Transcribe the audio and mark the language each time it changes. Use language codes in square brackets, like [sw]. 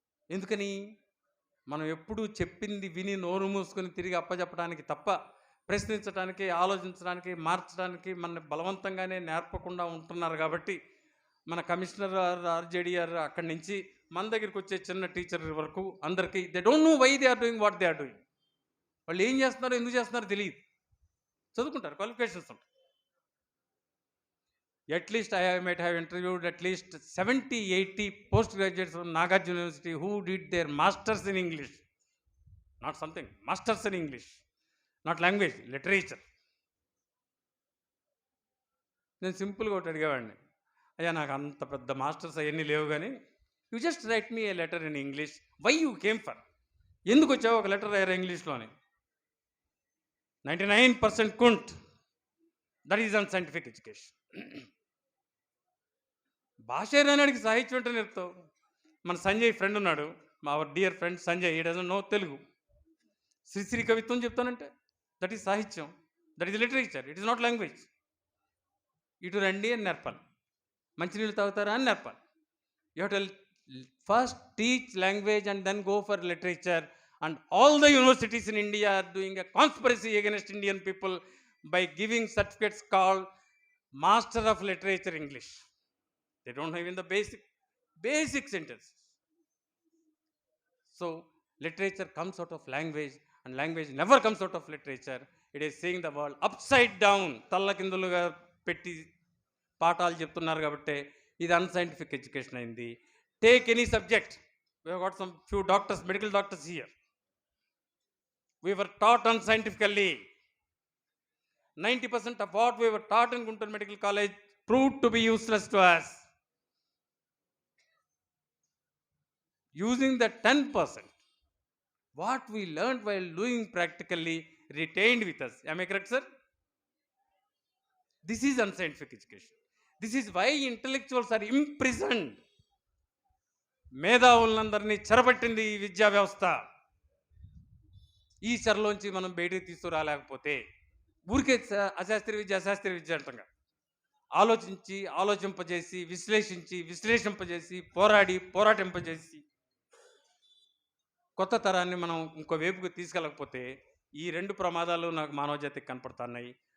[te] ఎందుకని? మనం ఎప్పుడూ చెప్పింది విని నోరు మూసుకొని తిరిగి అప్పచెప్పడానికి తప్ప ప్రశ్నించడానికి, ఆలోచించడానికి, మార్చడానికి మన బలవంతంగానే నేర్పకుండా ఉంటున్నారు. కాబట్టి మన కమిషనర్ ఆర్జేడీఆర్ అక్కడి నుంచి మన దగ్గరికి వచ్చే చిన్న టీచర్ వరకు అందరికీ [en] they don't know why they are doing [te] what they are doing. వాళ్ళు ఏం చేస్తున్నారో, ఎందుకు చేస్తున్నారో తెలియదు. చదువుకుంటారు, క్వాలిఫికేషన్స్ ఉంటాయి. [en] At least I might have interviewed at least 70, 80 postgraduates from Nagarjuna University who did their masters in English. Not something, masters in English, not language, literature. [te] నేను సింపుల్గా ఒకటి అడిగేవాడిని, అయ్యా నాకు అంత పెద్ద మాస్టర్స్ అవన్నీ లేవు కానీ [en] you just write me a letter in English, why you came for, [te] ఎందుకు వచ్చావు ఒక letter రాయరా ఇంగ్లీష్లోని. [en] 99% కుంట్. That is unscientific education. [te] భాష రానాడికి సాహిత్యం అంటే నేర్పుతావు. మన సంజయ్ ఫ్రెండ్ ఉన్నాడు, మా [en] our dear friend [te] సంజయ్, [en] ఈ doesn't know Telugu. [te] శ్రీశ్రీ కవిత్వం చెప్తానంటే [en] That is సాహిత్యం, that is literature, it is not language. [te] ఇటు రండి అని నేర్పాలి, [en] మంచినీళ్ళు తాగుతారా అని నేర్పాలి. You have to first teach language and then go for literature. And all the universities in India are doing a conspiracy against Indian people by giving certificates called Master of Literature English. They don't have even the basic sentences. So literature comes out of language and language never comes out of literature. It is seeing the world upside down. [te] తల్లకిందులుగా పెట్టి పాఠాలు చెప్తున్నారు కాబట్టి ఇది unscientific education అయింది. [en] Take any subject. We have got some few doctors, medical doctors here. We were taught unscientifically. 90% of what we were taught in Guntur Medical College proved to be useless to us. Using the 10%, what we learned while doing practically retained with us. Am I correct, sir? This is unscientific education. This is why intellectuals are imprisoned. [te] మేధావులందరినీ చెరపట్టింది ఈ విద్యా వ్యవస్థ. ఈ చెరలోంచి మనం బయటికి తీసుకురాలేకపోతే ఊరికే అశాస్త్రీయ విద్య అంటంగా ఆలోచింపజేసి విశ్లేషింపజేసి పోరాటింపజేసి కొత్త తరాన్ని మనం ఇంకో వైపుకి తీసుకెళ్ళకపోతే ఈ రెండు ప్రమాదాలు నాకు మానవజాతికి కనపడుతున్నాయి.